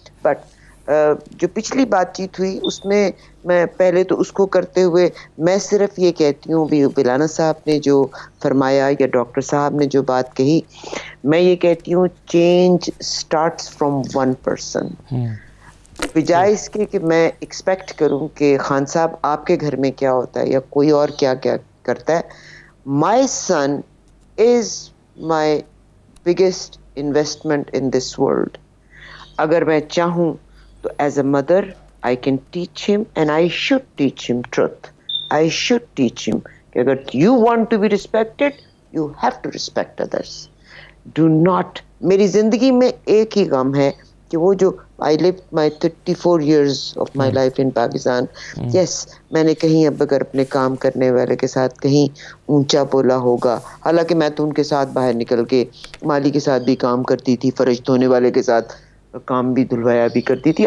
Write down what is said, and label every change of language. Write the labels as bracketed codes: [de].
[ur] But جو پچھلی بات چیت ہوئی اس میں میں پہلے تو اس کو کرتے ہوئے میں صرف یہ کہتی ہوں، بھی ولانا صاحب نے جو فرمایا یا ڈاکٹر صاحب نے جو بات کہی، میں یہ کہتی ہوں [en] Change starts from one person. [ur] بجائے اس کے کہ میں ایکسپیکٹ کروں کہ خان صاحب آپ کے گھر میں کیا ہوتا ہے یا کوئی اور کیا کرتا ہے. [en] My son is my biggest investment in this world. [ur] اگر میں چاہوں تو [en] As a mother I can teach him and I should teach him truth. I should teach him [ur] کہ اگر [en] you want to be respected, you have to respect others. Do not. [ur] میری زندگی میں ایک ہی غم ہے کہ وہ جو [en] I lived my 34 years of my life in Pakistan. [ur] Yes, میں نے کہیں اب اگر اپنے کام کرنے والے کے ساتھ کہیں اونچا بولا ہوگا، حالانکہ میں تو ان کے ساتھ باہر نکل کے مالی کے ساتھ بھی کام کرتی تھی، فرش دھونے والے کے ساتھ کام بھی دھلوایا بھی کرتی تھی.